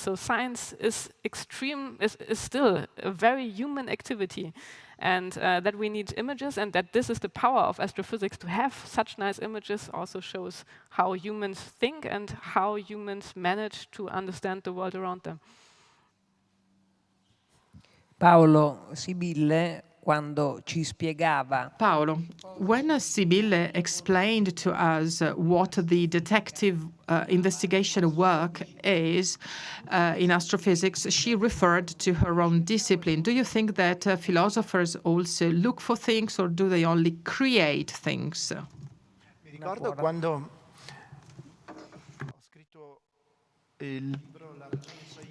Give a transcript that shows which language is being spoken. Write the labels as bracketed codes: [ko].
[en] So science is still a very human activity. And that we need images, and that this is the power of astrophysics. To have such nice images also shows how humans think and how humans manage to understand the world around them. [it] Paolo, Sibylle, quando ci spiegava. [en] Paolo, when Sibylle explained to us what the detective investigation work is in astrophysics, she referred to her own discipline. Do you think that philosophers also look for things, or do they only create things? [it] Mi ricordo quando ho scritto il libro La ragione so io.